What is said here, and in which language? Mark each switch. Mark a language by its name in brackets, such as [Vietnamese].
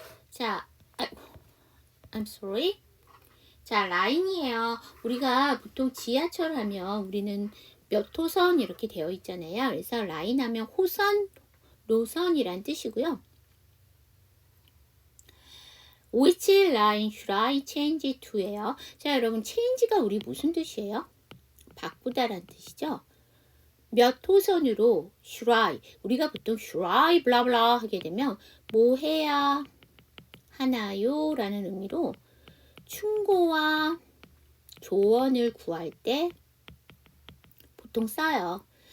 [Korean] 자, [English] I'm sorry. [Korean] 자, 라인이에요. 우리가 보통 지하철 하면 우리는 몇 호선 이렇게 되어 있잖아요. 그래서 라인 하면 호선, 노선이란 뜻이고요. [English] Which line should I change to예요. [Korean] 자, 여러분, change가 우리 무슨 뜻이에요? 바꾸다란 뜻이죠. 몇 호선으로 [English] should I, [Korean] 우리가 보통 should I 블라블라 하게 되면 뭐 해야 하나요? 라는 의미로 충고와 조언을 구할 때 보통 써요.